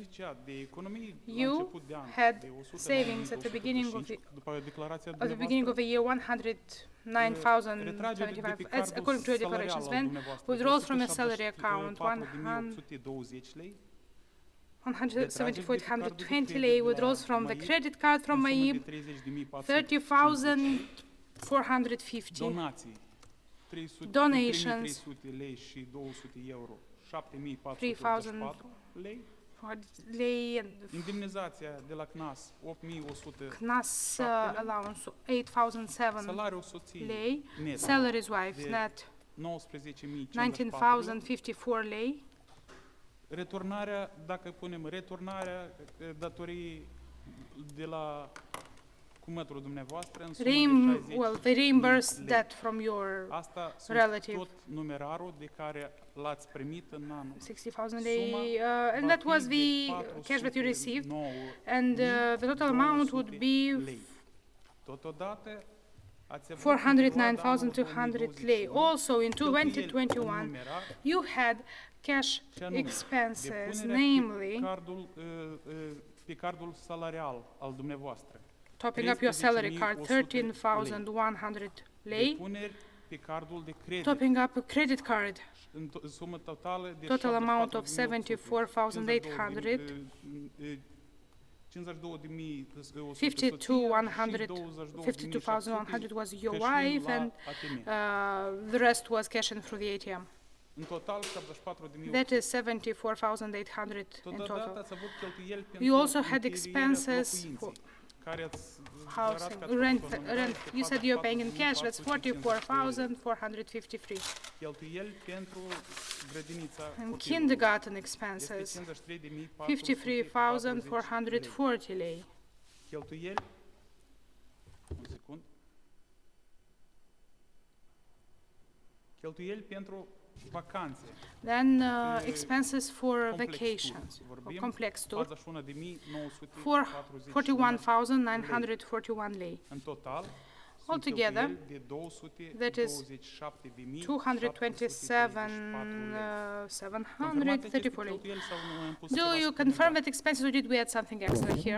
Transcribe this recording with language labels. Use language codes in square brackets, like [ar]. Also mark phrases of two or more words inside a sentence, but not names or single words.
[en] You had savings at the beginning of the year 109,075, as according to your declarations. Then withdrawals from your salary account 174,120 lei, withdrawals from the credit card from MAIB 30,450. Donations 3,000 lei, CNAS allowance 8,007 lei, salaries wife net 19,054 lei. [ro] Returnarea, dacă punem returnarea datorii de la cumătul dumneavoastră în sumă de 60. [en] Well, they reimbursed that from your relative. [ro] Tot numerarul de care l-ați primit în anul. [en] 60,000 lei, and that was the cash that you received, and the total amount would be 409,200 lei. Also, in 2021, you had cash expenses, namely [ro] pe cardul salarial al dumneavoastră. [en] Topping up your salary card, 13,100 lei. [ro] Depuneri pe cardul de credit. [en] Topping up a credit card, [ro] În sumă totală de [en] total amount of 74,800. 52,100 was your wife, and the rest was cashed through the ATM. [ro] În total 74.000. [en] That is 74,800 in [ro] Totodată [en] total. [ro] ați avut cheltuieli [en] You also [ro] pentru [en] had [ro] închirierea [en] expenses [ro] locuinței, [en] for [ro] care ați [en] housing, [ro] declarat că ați [en] rent. făcut-o în You said you're paying in cash. That's 44,453. [ro] Cheltuieli pentru grădinița [en] And [ro] copilului. [en] kindergarten [ro] Este [en] expenses, [ro] 53.440 [en] 53,440 lei. [ro] Cheltuieli. Un secund. Cheltuieli pentru vacanțe. [en] Then expenses for [ro] Complex [en] vacations, tour. for [ro] Vorbim [en] complex tour, [ro] 41.940 [en] 41,941 lei. [ro] în total. [en] Altogether, [ro] sunt cheltuieli de [en] that is 227,734 lei. Do you confirm that expenses, or did we add something extra here?